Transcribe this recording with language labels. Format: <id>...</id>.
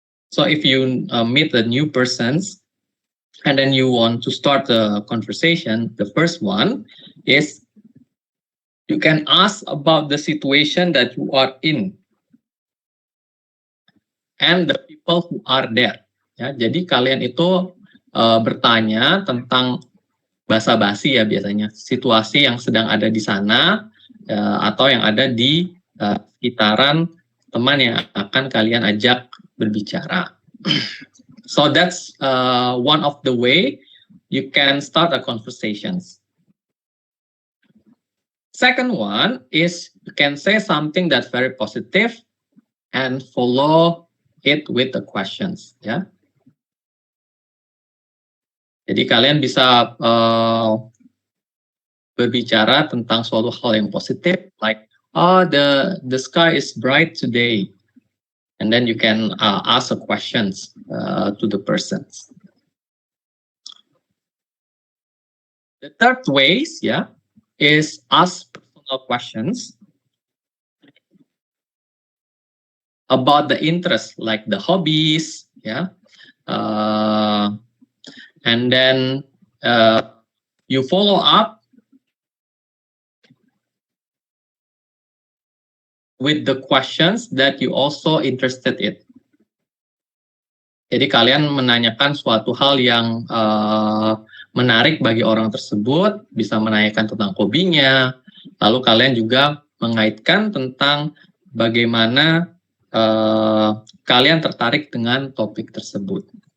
<en>So if you meet a new persons and then you want to start the conversation, the first one is you can ask about the situation that you are in and the people who are there.</en> <id>Ya, jadi kalian itu bertanya tentang basa-basi ya biasanya, situasi yang sedang ada di sana atau yang ada di sekitaran teman yang akan kalian ajak berbicara.</id> <en>So that's one of the way you can start a conversations. Second one is you can say something that's very positive and follow it with the questions, ya.</en> <id>Jadi kalian bisa berbicara tentang suatu hal yang positif,</id> <en>like, oh, the sky is bright today, and then you can ask a questions to the persons. The third ways, yeah, is ask personal questions about the interest, like the hobbies, yeah, and then you follow up with the questions that you also interested in.</en> <id>Jadi kalian menanyakan suatu hal yang menarik bagi orang tersebut, bisa menanyakan tentang hobinya, lalu kalian juga mengaitkan tentang bagaimana kalian tertarik dengan topik tersebut.</id>